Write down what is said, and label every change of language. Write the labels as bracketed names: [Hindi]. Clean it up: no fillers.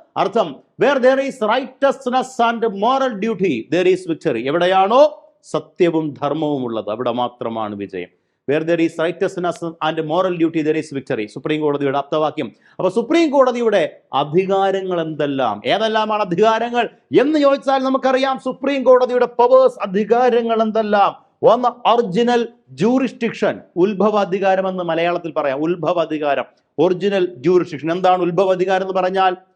[English] അർത്ഥം: where there is righteousness and moral duty there is victory. [Malayalam] എവിടെയാണോ സത്യവും ധർമ്മവും ഉള്ളത് അവിടെ മാത്രമാണ് വിജയം. [English] where there is righteousness and moral duty there is victory. [Malayalam] Supreme കോടതിയുടെ ആപ്തവാക്യം. അപ്പൊ സുപ്രീം കോടതിയുടെ അധികാരങ്ങൾ എന്തെല്ലാം, ഏതെല്ലാമാണ് അധികാരങ്ങൾ എന്ന് ചോദിച്ചാൽ നമുക്കറിയാം. സുപ്രീം കോടതിയുടെ പവേഴ്സ്, അധികാരങ്ങൾ എന്തെല്ലാം? ഒന്ന്, ഒറിജിനൽ ജൂറിസ്ഡിക്ഷൻ, ഉത്ഭവ അധികാരം എന്ന് മലയാളത്തിൽ പറയാം. ഉത്ഭവ അധികാരം, ഒറിജിനൽ ജൂറിസ്ഡിക്ഷൻ. എന്താണ് ഉത്ഭവ അധികാരം എന്ന് പറഞ്ഞാൽ?